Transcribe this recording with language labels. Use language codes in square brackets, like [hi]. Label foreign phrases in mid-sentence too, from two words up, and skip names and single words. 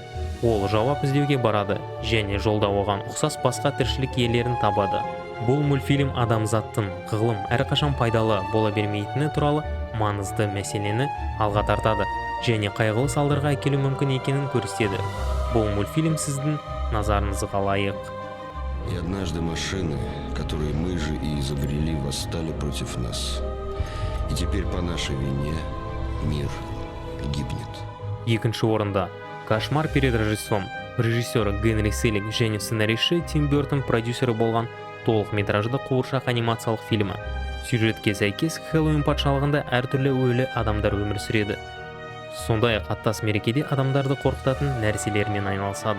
[kk] Ол жауап іздеуге барады және жолда оған ұқсас басқа тіршілік иелерін табады. Бұл мультфильм адамзаттың ғылым әрқашан пайдалы бола бермейтіні туралы маңызды мәселені алға тартады және қайғылы салдарға әкелуі мүмкін екенін көрсетеді. Бұл мультфильм сіздің назарыңызға лайық. [ru] И однажды машины, которые мы же и изобрели, восстали против нас. И теперь по нашей вине мир гибнет. [kk] 2-ші орында Кошмар перед Рождеством. Режиссері Генри Селлинг және сценарийші Тим Бёртон продюсері болған толықметражды қуыршақ анимациялық фильмі. Сюжетке сәйкес Хэллоуин патшалығында әртүрлі өлі адамдар өмір сүреді. Сондай-ақ аттас мерекеде адамдарды қорқытатын нәрселермен айналысады.